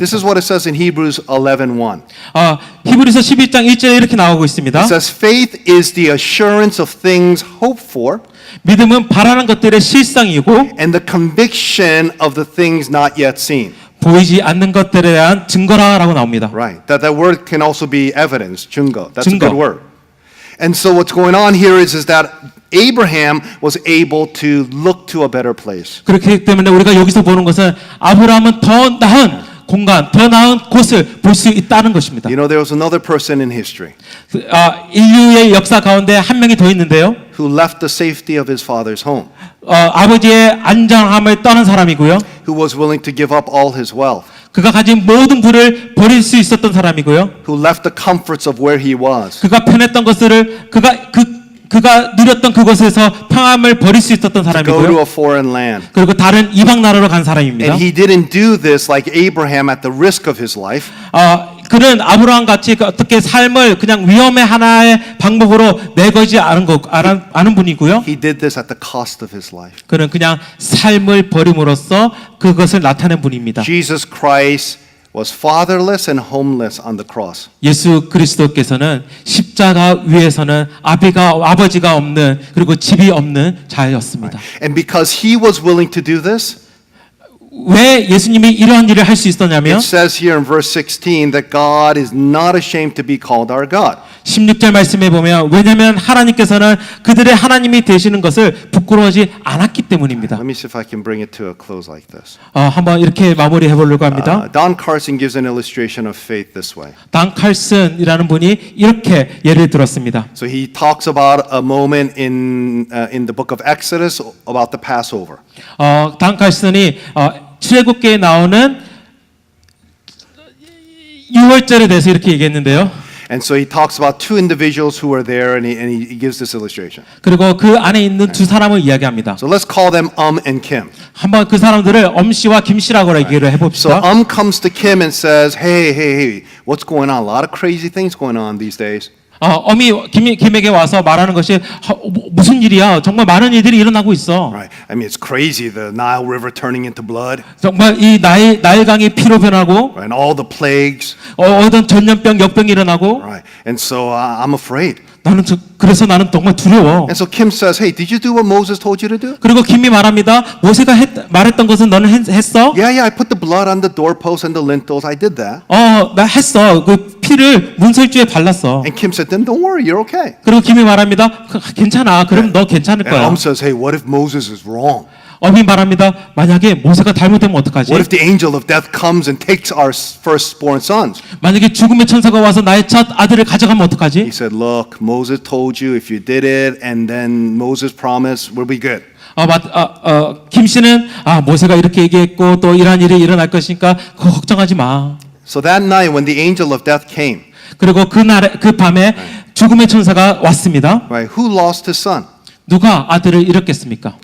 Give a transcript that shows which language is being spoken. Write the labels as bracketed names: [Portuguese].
[English] This is what it says in Hebrews 11:1. [Korean] 히브리서 11장 1절에 이렇게 나오고 있습니다. [English] It says faith is the assurance of things hoped for [Korean] 믿음은 바라는 것들의 실상이고 [English] and the conviction of the things not yet seen. [Korean] 보이지 않는 것들에 대한 증거라고 나옵니다. [English] Right. That word can also be evidence, 증거. That's a [Korean] 증거. [English] good word. And so what's going on here is that Abraham was able to look to a better place. [Korean] 그렇기 때문에 우리가 여기서 보는 것은 아브라함은 더 나은 공간, 더 나은 곳을 볼 수 있다는 것입니다. [English] You know, there was another person in history [Korean] 인류의 역사 가운데 한 명이 더 있는데요. [English] who left the safety of his father's home, [Korean] 아버지의 안전함을 떠난 사람이고요. [English] who was willing to give up all his wealth, [Korean] 그가 가진 모든 부를 버릴 수 있었던 사람이고요. [English] who left the comforts of where he was, [Korean] 그가 편했던 것들을 그가 누렸던 그곳에서 평안을 버릴 수 있었던 [English] go to [Korean] 사람이고요. [English] a foreign land. [Korean] 그리고 다른 이방 나라로 간 사람입니다. [English] And he didn't do this like Abraham at the risk of his life. [Korean] 그는 아브라함 같이 어떻게 삶을 그냥 위험의 하나의 방법으로 내걸지 않은 분이고요. [English] He did this at the cost of his life. [Korean] 그는 그냥 삶을 버림으로써 그것을 나타낸 분입니다. [English] Jesus Christ was fatherless and homeless on the cross. [Korean] 예수 그리스도께서는 십자가 위에서는 아버지가 없는 그리고 집이 없는 자였습니다. [English] And because he was willing to do this, [Korean] 왜 예수님이 이러한 일을 할 수 있었냐면 [English] it says here in verse 16 that God is not ashamed to be called our God. [Korean] 16절 말씀에 보면 왜냐하면 하나님께서는 그들의 하나님이 되시는 것을 부끄러워하지 않았기 때문입니다. [English] Let me see if I can bring it to a close like this. [Korean] 한번 이렇게 마무리해 보려고 합니다. [English] Don Carson gives an illustration of faith this way. [Korean] 단 칼슨이라는 분이 이렇게 예를 들었습니다. [English] So he talks about a moment in the book of Exodus about the Passover. [Korean] 단 칼슨이 출애굽기에 나오는 유월절에 대해서 이렇게 얘기했는데요. [English] And so he talks about two individuals who were there, and he gives this illustration. [Korean] 그리고 그 안에 있는 두 사람을 이야기합니다. [English] So let's call them and Kim. [Korean] 한번 그 사람들을 엄씨와 김씨라고 얘기를 [English] So [Korean] 해봅시다. [English] comes to Kim and says, hey, what's going on? A lot of crazy things going on these days. [Korean] 엄이 김에게 와서 말하는 것이 무슨 일이야? 정말 많은 일들이 일어나고 있어. [English] Right? I mean, it's crazy. The Nile River turning into blood, [Korean] 정말 이 나일강이 피로 변하고 [English] and all the plagues. [Korean] 어떤 전염병, 역병이 일어나고 [English] Right? And so I'm afraid. [Korean] 그래서 나는 정말 두려워. [English] And so Kim says, hey, did you do what Moses told you to do? [Korean] 그리고 김이 말합니다. 모세가 말했던 것은 너는 했어? [English] Yeah, I put the blood on the doorposts and the lintels. I did that. [Korean] 나 했어. 그 피를 문설주에 발랐어. [English] And Kim said, then don't worry, you're okay. [Korean] 그리고 김이 말합니다. 괜찮아. 그럼 너 괜찮을 [English] And [Korean] 거야. [English] says, hey, what if Moses is wrong? [Korean] 엄이 말합니다. 만약에 모세가 잘못되면 어떡하지? [English] What if the angel of death comes and takes our firstborn sons? [Korean] 만약에 죽음의 천사가 와서 나의 첫 아들을 가져가면 [English] He [Korean] 어떡하지? [English] said, look, Moses told you if you did it, and then Moses promised, we'll be good. [Korean] 김 씨는 모세가 이렇게 얘기했고 또 이러한 일이 일어날 것이니까 그거 걱정하지 마. [English] So that night when the angel of death came, [Korean] 그리고 그 밤에 죽음의 천사가 왔습니다. [English] right, who lost his son? [Korean] 누가 아들을 잃었겠습니까?